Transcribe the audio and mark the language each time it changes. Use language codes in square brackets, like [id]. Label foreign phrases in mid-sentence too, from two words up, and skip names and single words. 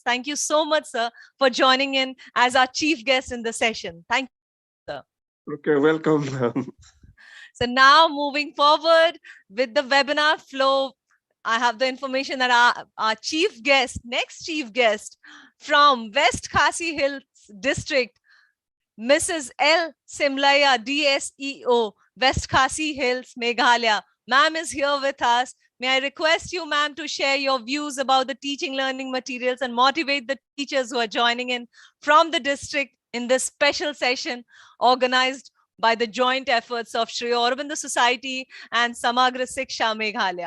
[en] Thank you so much, sir, for joining in as our chief guest in the session. Thank you, sir. Okay, welcome. So now moving forward with the webinar flow, I have the information that our chief guest, next chief guest from West Khasi Hills District, Mrs. L. Simlaya, DSEO, West Khasi Hills, Meghalaya. Ma'am is here with us. May I request you, ma'am, to share your views about the teaching learning materials and motivate the teachers who are joining in from the district in this special session organized by the joint efforts of Shri Aurobindo Society and Samagra Siksha Meghalaya.